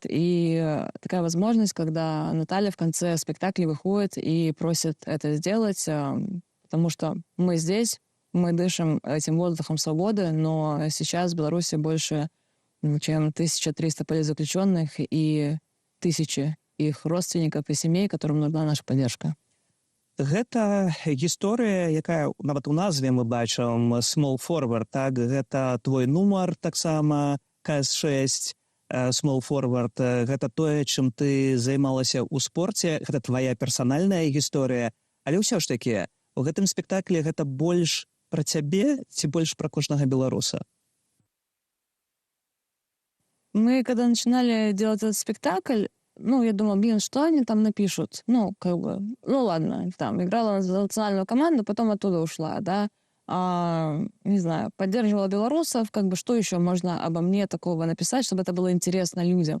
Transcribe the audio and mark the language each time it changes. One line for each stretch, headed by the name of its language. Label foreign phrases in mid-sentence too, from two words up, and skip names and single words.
Russian: И такая возможность, когда Наталья в конце спектакля выходит и просит это сделать, потому что мы здесь, мы дышим этим воздухом свободы, но сейчас в Беларуси больше, чем 1300 политзаключенных и 1000 их родственников и семей, которым нужна наша поддержка.
Belarusian: Гэта гісторыя, якая нават у назве мы бачым
English: small forward,
Belarusian: так, гэта твой нумар таксама КС6,
English: small forward,
Belarusian: гэта тое, чым ты займалася ў спорце, гэта твоя персанальная гісторыя, але ўсё ж такі, у гэтым спектаклі гэта больш пра цябе ці больш пра кожнага беларуса?
Russian: Мы, когда начинали делать этот спектакль, я думала, что они там напишут? Ладно, там, играла за национальную команду, потом оттуда ушла, да. Не знаю, поддерживала белорусов, что еще можно обо мне такого написать, чтобы это было интересно людям.